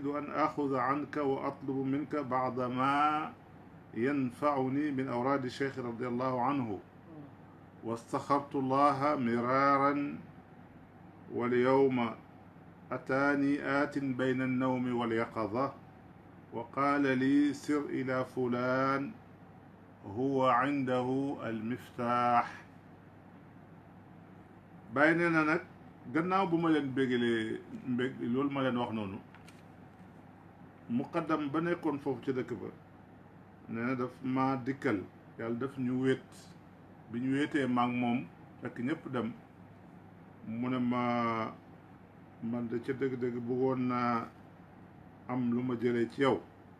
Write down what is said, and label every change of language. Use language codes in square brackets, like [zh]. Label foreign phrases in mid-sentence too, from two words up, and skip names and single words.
[ar] أن آخذ عنك وأطلب منك بعض ما ينفعني من أوراد الشيخ رضي الله عنه واستخرت الله مرارا واليوم أتاني آت بين النوم واليقظة وقال لي سر إلى فلان هو عنده المفتاح [wo] بيننا نك gannaaw bu ma leen bégalee loolu ma leen wax noonu muqaddam ba nekkoon foofu ci dëkk ba nee na daf ma dikkal yàlla daf ñu wéet bi ñu wéetee maag moom fekk ñëpp dem mu ne ma man de ca dëgg-dëgg bëggoon naa am lu ma jëlee ci yow